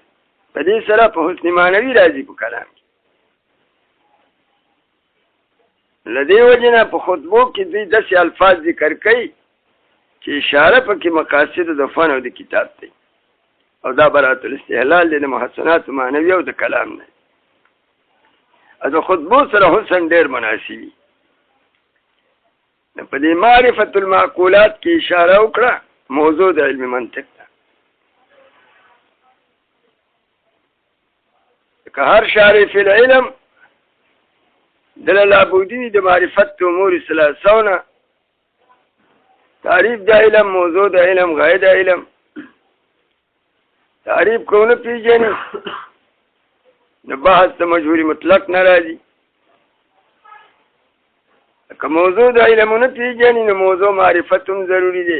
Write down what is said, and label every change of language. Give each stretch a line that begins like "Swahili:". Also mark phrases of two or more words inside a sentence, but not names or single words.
Pashto: په دې سره په حسن معنوي راځي په کلام کې. لدې وجنه په خطبو کې دوی داسې الفاظ ذکر کوي چې اشاره پکې مقاصد د فن او د کتاب دی، او دا برات الاستحلال د محسنات معنوي او د کلام نه. د خطبو سره حسن ډېر مناسبي. په دې
Arabic: معرفت المعقولات
Pashto: کې اشاره وکړه موضوع د علم منطق ده. که هر
Arabic: شارع فی العلم
Pashto: دل لابودی د معرفت امور ثلاثونه تعریف د علم، موضوع د علم، غایه د علم تعریف کونه پیژني نو بحث د مجهول مطلق نه راځي. که موضوع د علمونه پیژني نو موضوع معرفت هم ضروري دی.